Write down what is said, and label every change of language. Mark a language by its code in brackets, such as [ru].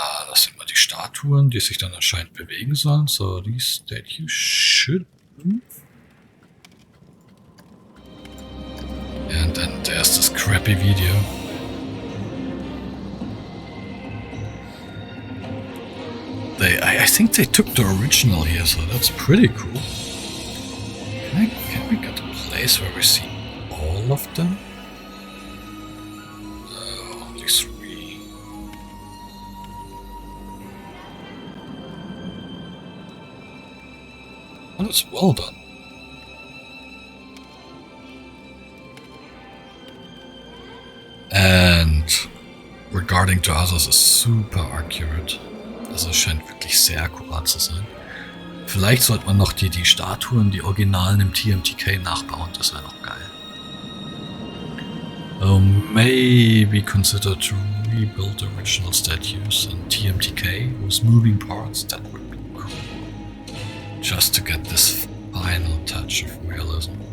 [de] Das sind mal die Statuen, die sich dann anscheinend bewegen sollen. [en] So, these statues should move. And then there's this crappy video. I think they took the original here, so that's pretty cool. Can we get a place where we see all of them? Only 3. Oh, that's well done. And regarding to others, is super accurate. [de] Also es scheint wirklich sehr akkurat zu sein. Vielleicht sollte man noch die Statuen, die Originalen im TMTK nachbauen, das wäre noch geil. [en] Maybe consider to rebuild original statues in TMTK with moving parts, that would be cool. Just to get this final touch of realism.